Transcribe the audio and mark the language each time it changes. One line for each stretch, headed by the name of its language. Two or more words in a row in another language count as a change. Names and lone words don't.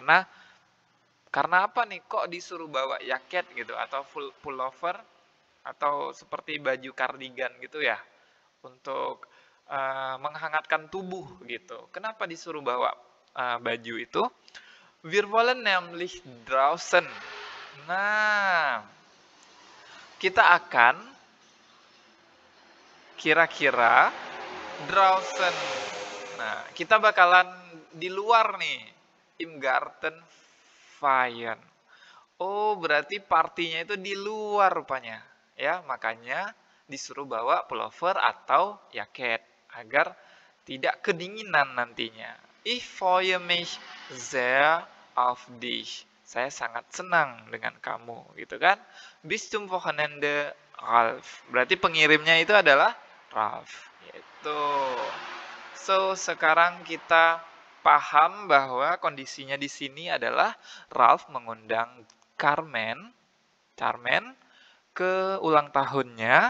Indonesian: Karena apa nih kok disuruh bawa jaket gitu atau pullover atau seperti baju kardigan gitu ya untuk menghangatkan tubuh gitu. Kenapa disuruh bawa baju itu?
German: Wir wollen nämlich draußen.
Indonesian: Nah, kita akan kira-kira draußen. Nah, kita bakalan di luar nih.
German: Im Garten feiern.
Indonesian: Oh, berarti partinya itu di luar rupanya. Ya, makanya disuruh bawa pullover atau jaket agar tidak kedinginan nantinya.
German: Ich freue mich sehr auf dich.
Indonesian: Saya sangat senang dengan kamu, gitu kan?
German: Bis zum Wochenende, Ralf.
Indonesian: Berarti pengirimnya itu adalah Ralf, gitu. So, sekarang kita paham bahwa kondisinya di sini adalah Ralf mengundang Carmen ke ulang tahunnya.